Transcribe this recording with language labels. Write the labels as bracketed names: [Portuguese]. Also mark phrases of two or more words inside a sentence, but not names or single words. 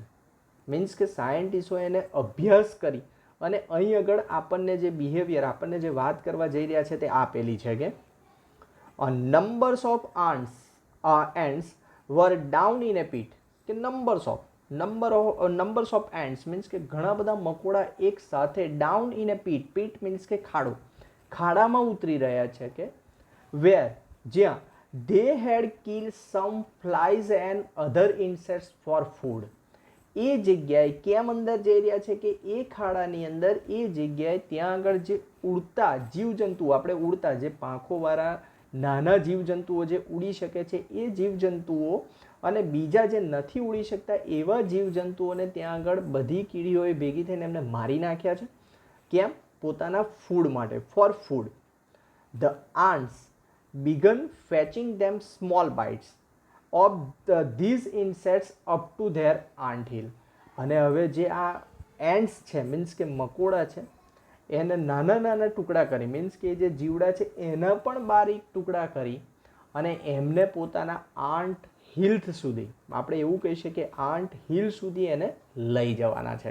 [Gujarati] મીન્સ કે સાયન્ટિસ્ટોએ એને અભ્યાસ કરી અને અહીં આગળ આપણને જે બિહેવિયર, આપણને જે વાત કરવા જઈ રહ્યા છે તે આપેલી છે કે [English] numbers of ends were down in a pit. [Gujarati] કે [English] numbers of ends [Gujarati] મીન્સ કે ઘણા બધા મકોડા એક સાથે [English] down in a pit. [Gujarati] પીટ મીન્સ કે ખાડો, ખાડામાં ઉતરી રહ્યા છે. [English] કે વેર, જ્યાં they had killed some flies and other insects for food. [Gujarati] એ જગ્યાએ કેમ અંદર જઈ રહ્યા છે કે એ ખાડાની અંદર, એ જગ્યાએ ત્યાં આગળ જે ઉડતા જીવજંતુઓ, આપણે ઉડતા જે પાંખોવાળા નાના જીવજંતુઓ જે ઉડી શકે છે એ જીવજંતુઓ અને બીજા જે નથી ઉડી શકતા એવા જીવજંતુઓને ત્યાં આગળ બધી કીડીઓએ ભેગી થઈને એમને મારી નાખ્યા છે. કેમ? પોતાના ફૂડ માટે, [English] for food. The ants began fetching them small bites of these insects up to their ant hill. [Gujarati] અને હવે જે આ એન્ડ્સ છે, મીન્સ કે મકોડા છે, એને નાના નાના ટુકડા કરી, મીન્સ કે જે જીવડા છે એના પણ બારીક ટુકડા કરી અને એમને પોતાના [English] ant hills [Gujarati] સુધી, આપણે એવું કહી શકીએ કે [English] ant hill [Gujarati] સુધી એને લઈ જવાના છે.